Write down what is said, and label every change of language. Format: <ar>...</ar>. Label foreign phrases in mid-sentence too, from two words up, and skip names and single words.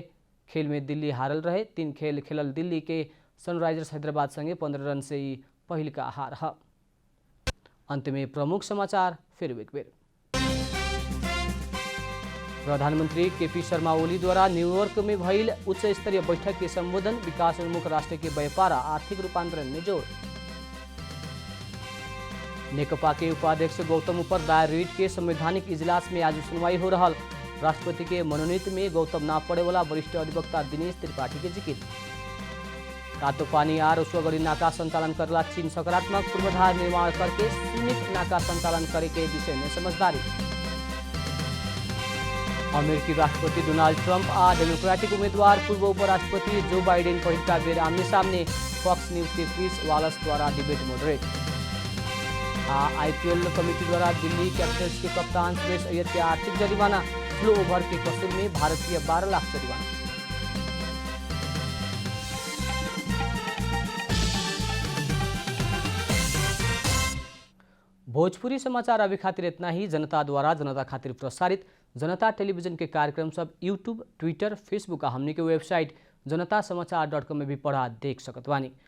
<bho>खेल में दिल्ली हारल रहे। 3 खेल खेलल दिल्ली के सनराइजर्स हैदराबाद संगे 15 रन से ही पहिलका हार है। अंत में प्रमुख समाचार फिर एक बेर। प्रधानमंत्री KP शर्मा ओली द्वारा न्यूयॉर्क में भइल उच्च स्तरीय बैठक के संबोधन। विकास उन्मुख राष्ट्र के व्यापार आर्थिक रूपांतरण में जोर। नेकपा के उपाध्यक्ष गौतम ऊपर दायर रिट के संवैधानिक इजलास में आज सुनवाई हो रहा। राष्ट्रपति के मनोनीत में गौतम ना पड़े वाला वरिष्ठ अधिवक्ता दिनेश त्रिपाठी के जिक्र। कातो पानी आ रसुआगढ़ी नाका संचालन करला चीन सकारात्मक पूर्वाधार निर्माण करके सीमित नाका संचालन करे के विषय में समझदारी। अमेरिकी राष्ट्रपति डोनाल्ड ट्रंप आ डेमोक्रेटिक उम्मीदवार पूर्व उपराष्ट्रपति जो बाइडेन पहिलका बेर आमने सामने फॉक्स न्यूज के क्रिस वालस द्वारा</bho> <en>debate moderate.</en> <bho>IPL कमेटी द्वारा दिल्ली कैपिटल्स के कप्तान सुरेश अय्यर के आर्थिक जरिमाना।</bho> <en>slow over</en> <bho>के कसूर में भारतीय 12 लाख जरिमाना। भोजपुरी समाचार अभी खातिर इतना ही। जनता द्वारा जनता खातिर प्रसारित जनता टेलीविजन के कार्यक्रम सब यूट्यूब, ट्विटर, फेसबुक आ हमनी के वेबसाइट जनतासमाचार.com में भी पढ़ा देख सकत बानी।</bho>